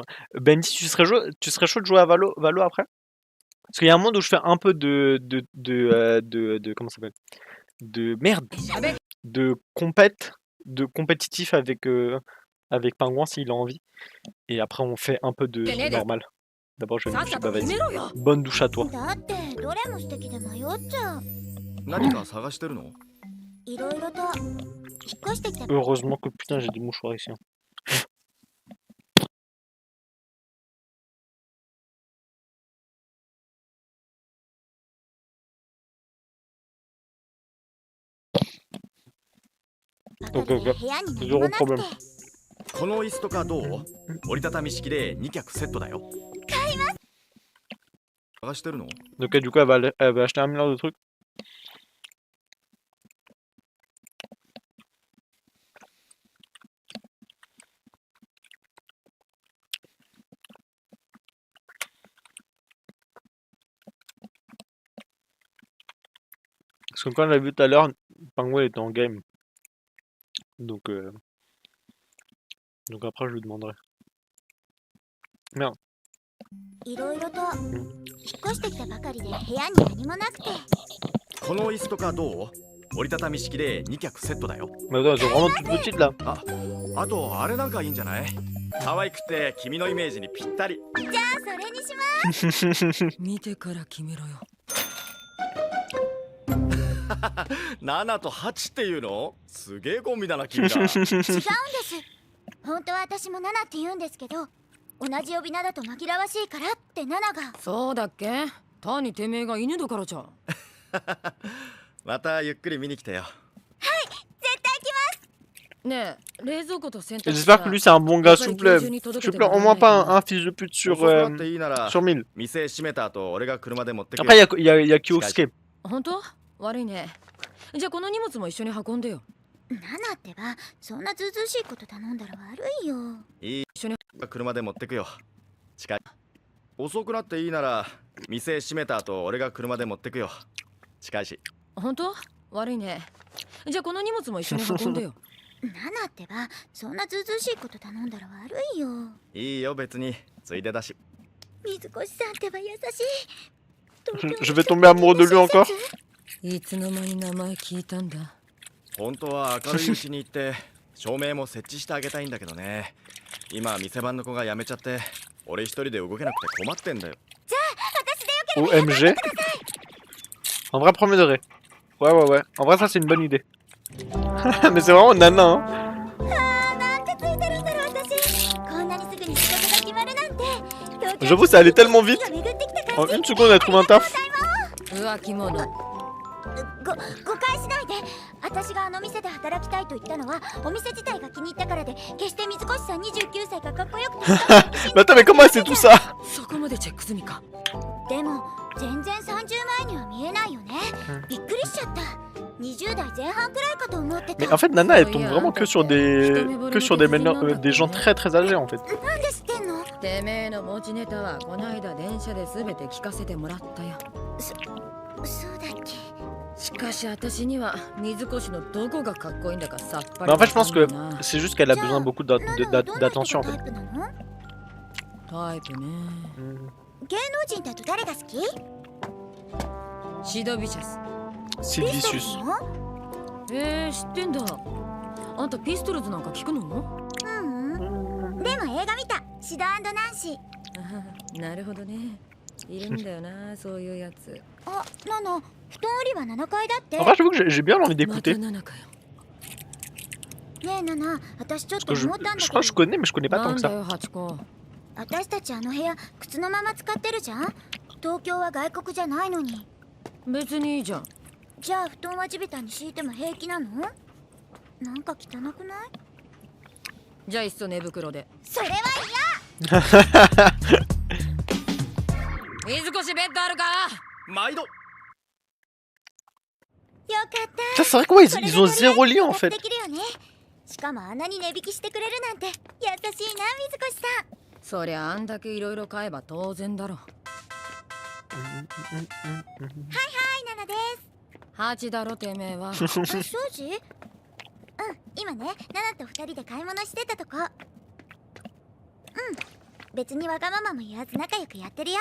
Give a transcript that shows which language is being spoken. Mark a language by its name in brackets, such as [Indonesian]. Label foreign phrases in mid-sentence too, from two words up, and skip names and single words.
[French] Bendy, tu serais chaud de jouer à Valo après? Parce qu'il y a un monde où je fais un peu de comment ça s'appelle? De merde. De compétitif avec Pingouin s'il a envie. Et après on fait un peu de normal. D'abord je vais me coucher, bah vas-y. Bonne douche à toi. [Japanese] だってどれも素敵で迷っちゃう。何か探してるのいろいろと引っ越してきた。 [French] Heureusement que putain j'ai des mouchoirs ici. Hein. Ok, ok. [Japanese] 部屋に何 [French] Zéro [Japanese] もなくて [French] problème. [Japanese] この椅子とかどう折りたたみ式で2脚セットだよ買います探してるの [French] Donc du coup elle va acheter un milliard de trucs. Parce que quand on l'a vu tout à l'heure, Pingouin était en game. Donc après je lui demanderai. Merde. [Japanese] いろいろと引っ越してきたばかりで部屋に何もなくて。この椅子とかどう折りたたみ式で2脚セットだよ [French] Mais attends, elles sont vraiment toutes petites là. [Japanese] あとあれなんかいいんじゃない可愛くて君のイメージにぴったりじゃあそれにします。見てから決めろよ。 7と8っていうのすげえコンビだな君ら違うんです。本当は私もナナって言うんですけど、同じ呼び名だと紛らわしいからってナナが。そうだっけ？単にてめえが犬だからじゃん。またゆっくり見に来てよ絶対来ます。ねえ、冷蔵庫と洗 [French] Et [Japanese] 濯機 [French] j'espère que lui c'est un bon gars, s'il vous plaît. S'il vous plaît, au moins pas un fils de pute [Japanese] 遅くなっていいなら [French] sur 1000. [Japanese] 店閉めた後俺が車で持ってくよ [French] Après, il y a Kyosuke. [Japanese] 本当？悪いね。じゃあこの荷物も一緒に運んでよ。ナナってば、そんなずうずうしいこと頼んだら悪いよ。いい一緒に車で持ってくよ近い遅くなっていいなら店閉めた後俺が車で持ってくよ近いし本当？悪いね。じゃあこの荷物も一緒に運んでよ。ナナってば、そんなずうずうしいこと頼んだら悪いよ。いいよ別についでだし水越さんってば優しい。 [French] Je vais tomber amoureux de lui encore. [Japanese] いつの間に名前聞いたんだ。本当は明るいうちに行って照明も設置してあげたいんだけどね今店番の子が辞めちゃって俺一人で動けなくて困ってんだよ [French] OMG. En vrai, premier degré. Ouais. En vrai, ça c'est une bonne idée. Mais c'est vraiment nana, hein. [Japanese] なんてついてるんだろう私。こんなにすぐに仕事が決まるなんて。 [French] J'avoue, ça allait tellement vite. [Japanese] 巡ってきた [French] En [Japanese] 感じ。 [French] une seconde, elle trouve un taf. [Japanese] 浮気者。誤解しないで。私があの店で働きたいと言ったのはお店自体が気に入ったからで、決して水越さん29歳がかっこよくて [French] Mais attends, mais comment elle sait tout ça? [Japanese] そこまでチェック済みか。でも全然30前には見えないよね。びっくりしちゃった。20代前半くらいかと思ってた。 [French] Mais en fait, Nana, elle tombe vraiment que sur des gens très très âgés en fait. [Japanese] なんで知ってんの？てめえの持ちネタはこないだ電車で全て聞かせてもらったよ。そうだっけ？しかし私には水越のどこがかっこいいんだかさっぱり [French] Mais en fait, je [Japanese] わ [French] pense [Japanese] かん [French] que [Japanese] ないな。 [French] c'est juste qu'elle a besoin beaucoup d'attention en fait. [Japanese] タイプね。芸能人だと誰が好き？シドビシャス。 [French] Sylvicius. [Japanese] 知ってんだ。あんたピストルズなんか聞くの？でも映画見た。シド&ナンシー。なるほどね。いるんだよな、そういうやつ。あ、ナナ、布団売りは7階だって。 [French] En vrai, j'avoue que j'ai bien envie [Japanese] また [French] d'écouter. [Japanese] 7かよ。ねえナナ、私ちょっ [French] Parce [Japanese] と [French] que [Japanese] 思ったんだ [French] je [Japanese] け [French] crois que je [Japanese] ど、 [French] connais, mais je connais pas [Japanese] な [French] tant [Japanese] ん [French] que [Japanese] だ [French] ça. [Japanese] よハチ公。私たちあの部屋靴のまま使ってるじゃん。東京は外国じゃないのに。別にいいじゃん。じゃあ布団は地べたに敷いても平気なの？なんか汚くない？じゃあいっそ寝袋で。それは水越ベッドあるか？毎度。よかった。 [French] Ça, c'est vrai que ouais, [Japanese] これ [French] ils [Japanese] で [French] ont [Japanese] とりあえず [French] zéro lit en [Japanese] 生活 [French] fait. [Japanese] できるよね。しかもあんなに値引きしてくれるなんて優しいな水越さん。そりゃあんだけいろいろ買えば当然だろ。はいナナです。ハチだろてめえは。あ、庄司？うん、今ねナナと二人で買い物してたとこ。うん、別にわがままも言わず仲良くやってるよ。